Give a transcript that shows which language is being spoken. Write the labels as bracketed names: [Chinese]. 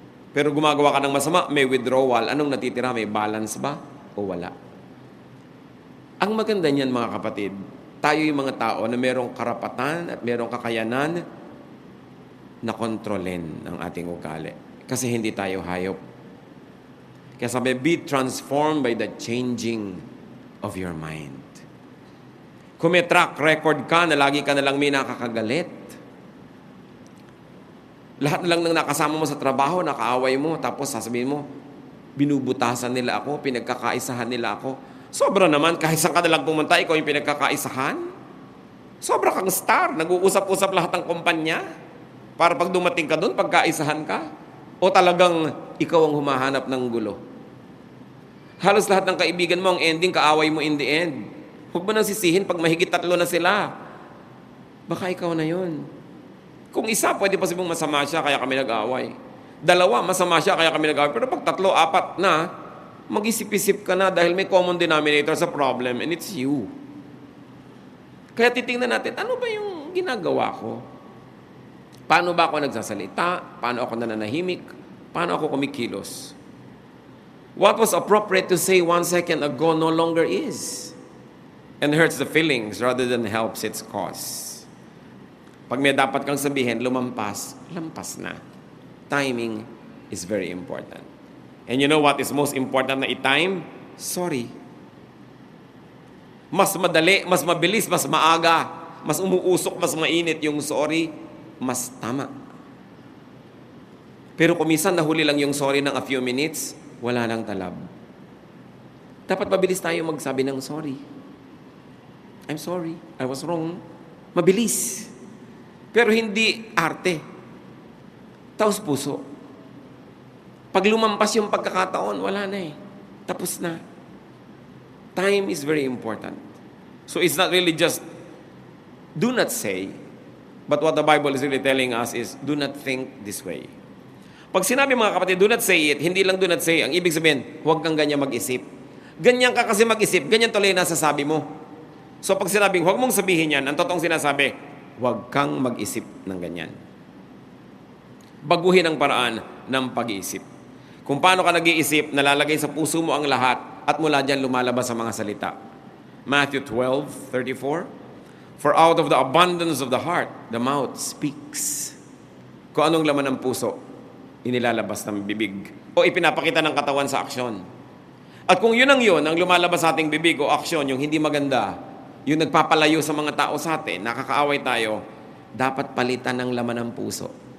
[Filipino] Pero gumagawa ka ng masama, may withdrawal. Anong natitira? May balance ba? O wala? Ang maganda niyan, mga kapatid, tayo yung mga tao na merong karapatan at merong kakayanan na kontrolin ang ating ugali. Kasi hindi tayo hayop. Kaya sabi, [English] be transformed by the changing of your mind. [Filipino] Kung may track record ka na lagi ka na lang may nakakagalit, lahat na lang ng nakasama mo sa trabaho, nakaaway mo, tapos sasabihin mo, binubutasan nila ako, pinagkakaisahan nila ako. Sobra naman, kahit saan ka na lang pumunta, ikaw yung pinagkakaisahan. Sobra kang star, nag-uusap-usap lahat ng kumpanya para pag dumating ka doon, pagkaisahan ka. O talagang ikaw ang humahanap ng gulo. Halos lahat ng kaibigan mo, ang ending, kaaway mo [English] in the end. [Filipino] Huwag mo nang sisihin pag mahigit 3 na sila. Baka ikaw na yun. Kung isa, pwede pa sabing masama siya, kaya kami nag-away. 2, masama siya, kaya kami nag-away. Pero pag 3, 4 na, mag-isip-isip ka na dahil may [English] common denominator [Filipino] sa [English] problem and it's you. [Filipino] Kaya titingnan natin, ano ba yung ginagawa ko? Paano ba ako nagsasalita? Paano ako nananahimik? Paano ako kumikilos? [English] What was appropriate to say 1 second ago no longer is. And hurts the feelings rather than helps its cause. [Filipino] Pag may dapat kang sabihin, lampas na. [English] Timing is very important. And you know what is most important na i-time? [Filipino] Sorry. Mas madali, mas mabilis, mas maaga, mas umuusok, mas mainit yung sorry, mas tama. Pero kung minsan nahuli lang yung sorry ng [English] a few minutes, [Filipino] wala nang talab. Dapat mabilis tayo magsabi ng sorry. [English] I'm sorry, I was wrong. [Filipino] Mabilis. Pero hindi arte. Taos puso. Pag lumampas yung pagkakataon, wala na eh. Tapos na. [English] Time is very important. So it's not really just do not say, but what the Bible is really telling us is do not think this way. [Filipino] Pag sinabi mga kapatid, [English] do not say it, [Filipino] hindi lang [English] do not say, [Filipino] ang ibig sabihin, huwag kang ganyan mag-isip. Ganyan ka kasi mag-isip, ganyan tuloy na sasabi mo. So pag sinabing, huwag mong sabihin yan, ang totoong sinasabi, huwag kang mag-isip ng ganyan. Baguhin ang paraan ng pag-iisip. Kung paano ka nag-iisip, nalalagay sa puso mo ang lahat at mula dyan lumalabas sa mga salita. [English] Matthew 12:34. For out of the abundance of the heart, the mouth speaks. [Filipino] Kung anong laman ng puso, inilalabas ng bibig o ipinapakita ng katawan sa aksyon. At kung yun ang lumalabas sa ating bibig o aksyon, yung hindi maganda, yung nagpapalayo sa mga tao sa atin, nakakaaway tayo, dapat palitan ng laman ng puso.